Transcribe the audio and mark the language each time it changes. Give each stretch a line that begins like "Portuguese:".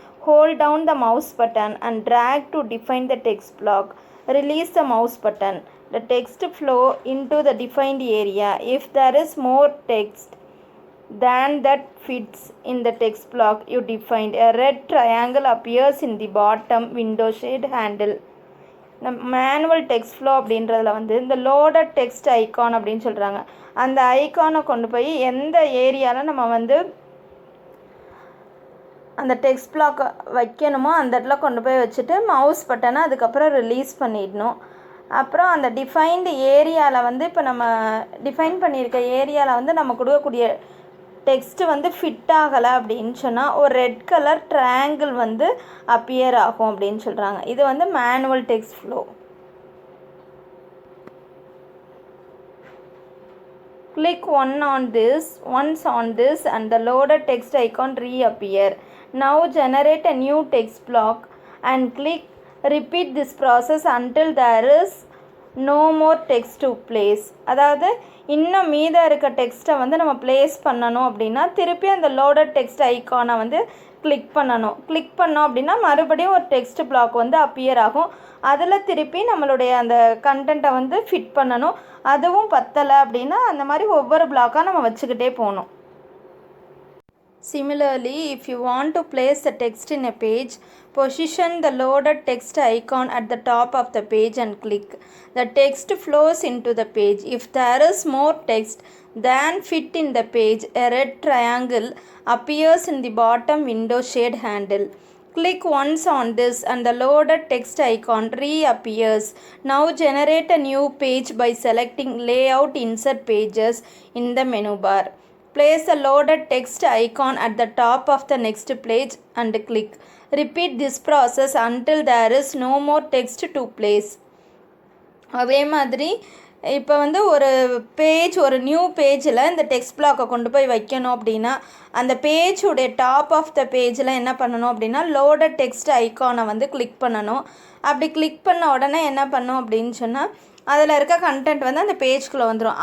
English: Hold down the mouse button and drag to define the text block. Release the mouse button. The text flow into the defined area. If there is more text than that fits in the text block you defined, a red triangle appears in the bottom window shade handle.
Tamil: இந்த manual text flow அப்படின்றதுல வந்து இந்த loaded text icon அப்படின்னு சொல்கிறாங்க. அந்த ஐக்கானை கொண்டு போய் எந்த ஏரியாவில் நம்ம வந்து அந்த டெக்ஸ்ட் பிளாக் வைக்கணுமோ அந்த இடத்துல கொண்டு போய் வச்சுட்டு மவுஸ் பட்டனை அதுக்கப்புறம் ரிலீஸ் பண்ணிடணும். அப்புறம் அந்த டிஃபைன்டு ஏரியாவில் வந்து இப்போ நம்ம டிஃபைன் பண்ணியிருக்க ஏரியாவில் வந்து நம்ம கொடுக்கக்கூடிய டெக்ஸ்ட்டு வந்து ஃபிட் ஆகலை அப்படின்னு சொன்னால் ஒரு ரெட் கலர் ட்ரையாங்கிள் வந்து அப்பியர் ஆகும் அப்படின்னு சொல்கிறாங்க. இது வந்து manual text flow.
English: Click once on this and the loaded text icon reappear. Now generate a new text block and repeat this process until there is no more text to place.
Tamil: அதாவது இன்னும் மீத இருக்க டெக்ஸ்ட்டை வந்து நம்ம place பண்ணணும் அப்படின்னா திருப்பி அந்த லோடட் டெக்ஸ்ட் ஐக்கானை வந்து கிளிக் பண்ணோம் அப்படின்னா மறுபடியும் ஒரு டெக்ஸ்ட் பிளாக் வந்து அப்பியர் ஆகும். அதில் திருப்பி நம்மளுடைய அந்த கண்டென்ட்டை வந்து ஃபிட் பண்ணணும். அதுவும் பத்தலை அப்படின்னா அந்த மாதிரி ஒவ்வொரு பிளாக்காக நம்ம வச்சுக்கிட்டே போகணும்.
English: Similarly, if you want to place the text in a page, position the loaded text icon at the top of the page and click. The text flows into the page. If there is more text than fit in the page, a red triangle appears in the bottom window shade handle. Click once on this and the loaded text icon reappears. Now generate a new page by selecting Layout Insert Pages in the menu bar. Place the loaded text icon at the top of the next page and click. Repeat this process until there is no more text to place.
Tamil: அதே மாதிரி இப்போ வந்து ஒரு new பேஜில் இந்த text பிளாக்கை கொண்டு போய் வைக்கணும் அப்படின்னா அந்த பேஜுடைய டாப் ஆஃப் த பேஜில் என்ன பண்ணணும் அப்படின்னா லோடட் டெக்ஸ்ட் ஐக்கானை வந்து கிளிக் பண்ணணும். அப்படி கிளிக் பண்ண உடனே என்ன பண்ணணும் அப்படின்னு சொன்னால் அதில் இருக்க கண்டென்ட் வந்து அந்த பேஜ்குள்ளே வந்துடும்.